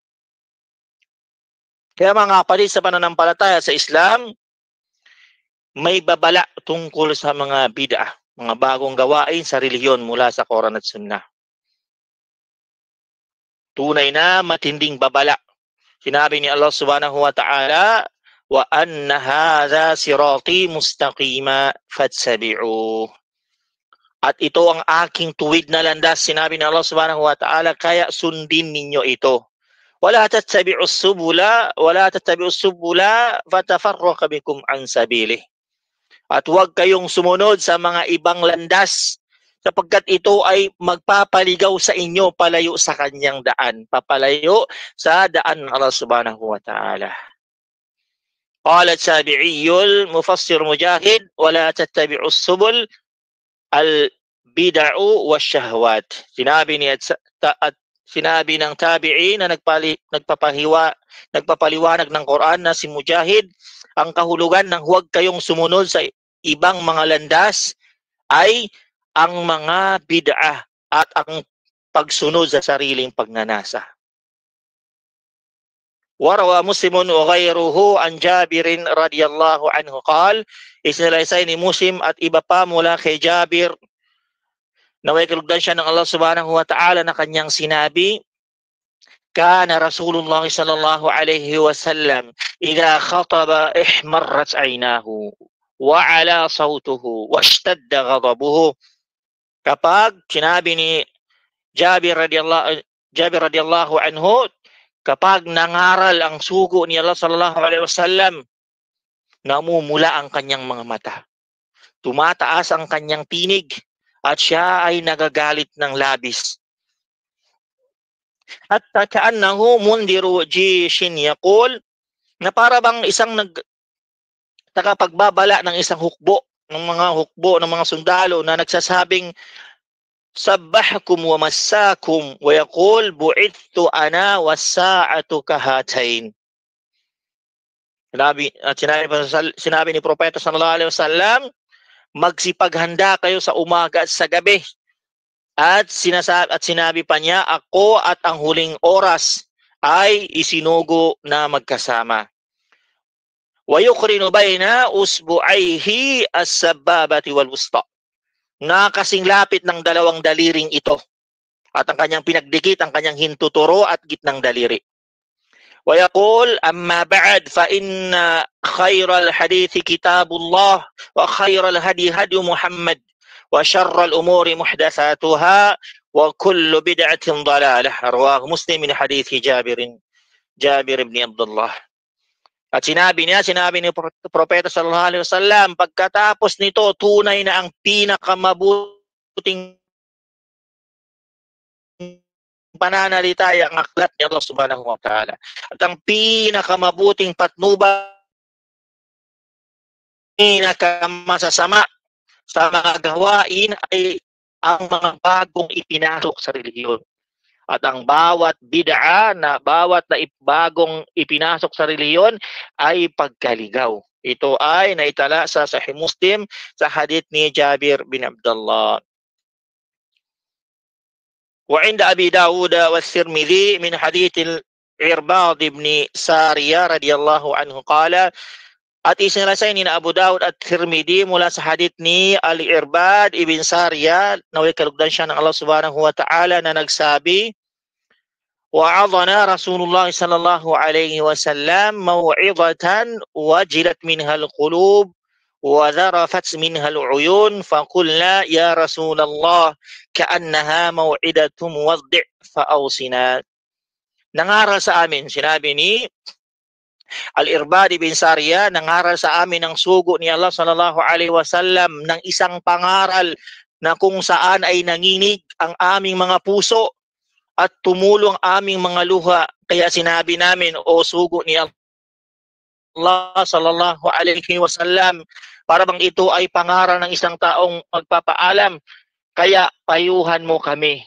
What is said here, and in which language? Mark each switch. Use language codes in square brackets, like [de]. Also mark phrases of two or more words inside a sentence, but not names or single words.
[tl] Kaya mga kapatid sa pananampalataya sa Islam, may babala tungkol sa mga bid'ah, mga bagong gawain sa relihiyon mula sa Quran at Sunnah. Tunay na matinding babala. Sinabi ni [ar] الله سبحانه وتعالى وأن هذا صراطي مستقيما فاتبعوه. [tl] At ito ang aking tuwid na landas, sinabi ni Allah [ar] سبحانه وتعالى, [tl] kaya sundin ninyo ito. [ar] ولا تتبعوا السبل فتفرق بكم عن سبيله. [tl] At huwag kayong sumunod sa mga ibang landas sapagkat ito ay magpapaligaw sa inyo palayo sa kanyang daan, papalayo sa daan ng Allah [ar] سبحانه وتعالى. قال التابعي المفسر مجاهد ولا تتبعوا السبل البدع والشهوات. [tl] Sinabi ng tabi'i na nagpapaliwanag ng Quran na si Mujahid, ang kahulugan ng huwag kayong sumunod sa ibang mga landas ay ang mga bid'ah at ang pagsunod sa sariling pagnanasa. [ar] وروى مسلم وغيره عن جابر رضي الله عنه قال, [tl] isnilaysay ni Muslim at iba pa mula kay Jabir, naway kalugdan siya ng Allah [ar] سبحانه وتعالى [tl] na kanyang sinabi, [ar] كان رسول الله صلى الله عليه وسلم إذا خطب احمرت عيناه وعلا صوته واشتد غضبه. [tl] Kapag sinabi ni Jabir [ar] رضي الله عنه, [tl] kapag nangaral ang sugo ni Allah [ar] صلى الله عليه وسلم, [tl] namumula ang kanyang mga mata, tumataas ang kanyang tinig, at siya ay nagagalit ng labis. At [ar] كأنه منذر جيش يقول, [tl] na para bang isang tagapagbabala ng isang hukbo ng mga sundalo na nagsasabing [ar] صبحكم ومساكم ويقول بعثت أنا والساعة كهاتين. [tl] Sinabi ni Propeta [ar] صلى الله عليه وسلم, [tl] magsipaghanda kayo sa umaga at sa gabi. At sinabi pa niya, ako at ang huling oras ay isinugo na magkasama. [ar] ويقرن بين إصبعيه السبابة والوسطى. [tl] Nakasing lapit ng dalawang daliring ito. At ang kanyang pinagdikit, ang kanyang hintuturo at gitnang daliri. [ar] ويقول أما بعد فإن خير الحديث كتاب الله وخير الهدي هدي محمد وشر الأمور محدثاتها وكل بدعة ضلالة. رواه مسلم من حديث جابر بن عبد الله. [tl] At sinabi ni Propeta [ar] صلى الله عليه وسلم, [tl] pagkatapos nito tunay na ang pinakamabuting pananalita ay ang aklat ni Allah [ar] سبحانه وتعالى. [tl] At ang pinakamabuting patnubay, pinakamasasama sa mga gawain ay ang mga bagong ipinasok sa relihiyon. At ang bawat bid'a bawat bagong ipinasok sa relihiyon ay pagkaligaw. Ito ay naitala sa Sahih Muslim sa hadith ni Jabir bin Abdullah. [ar] وعند أبي داود والترمذي من حديث العرباض بن سارية رضي الله عنه قال, [tl] at isinilasay ni Abu Dawud at Tirmidhi mula sa hadith ni Al-Irbad ibn Sariya, naway kalugdan siya ng Allah [ar] سبحانه وتعالى, [tl] na nagsabi, [ar] وعظنا رسول الله صلى الله عليه وسلم موعظة وجلت منها القلوب وذرفت منها العيون فقلنا يا رسول الله كأنها موعدة موضع فأوصنا. [tl] Nangaral sa amin, sinabi ni Al-Irbad bin Sariya, nangaral sa amin ang sugo ni Allah [ar] صلى الله عليه وسلم [tl] ng isang pangaral na kung saan ay nanginig ang aming mga puso at tumulong aming mga luha. Kaya sinabi namin, o sugo ni Allah [ar] صلى الله عليه وسلم, [tl] para bang ito ay pangaral ng isang taong magpapaalam, kaya payuhan mo kami.